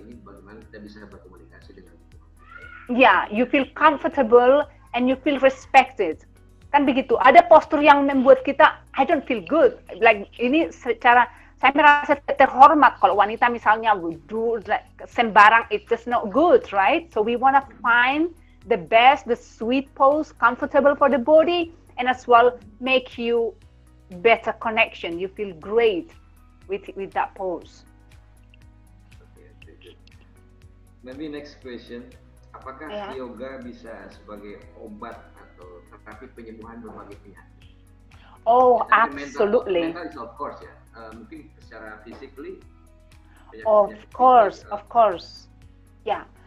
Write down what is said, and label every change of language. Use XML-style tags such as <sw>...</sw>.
<id>ini bagaimana kita bisa berkomunikasi dengan Tuhan.</id> <en>Yeah, you feel comfortable and you feel respected.</en> <id>Kan begitu. Ada postur yang membuat kita,</id> <en>I don't feel good.</en> <id>Like ini secara saya merasa terhormat kalau wanita misalnya</id> <en>do like,</en> <id>sembarang,</id> <en>it's just not good, right? So we want to find the best, the sweet pose, comfortable for the body, and as well make you better connection. You feel great with that pose. Okay, good. Maybe next question,</en> <id>apakah yoga bisa sebagai obat atau terapi penyembuhan berbagai penyakit?</id> <en>Oh, absolutely. Mental is of course ya.</en> <id>Mungkin secara</id> <en>physically. Of course. Ya.</en>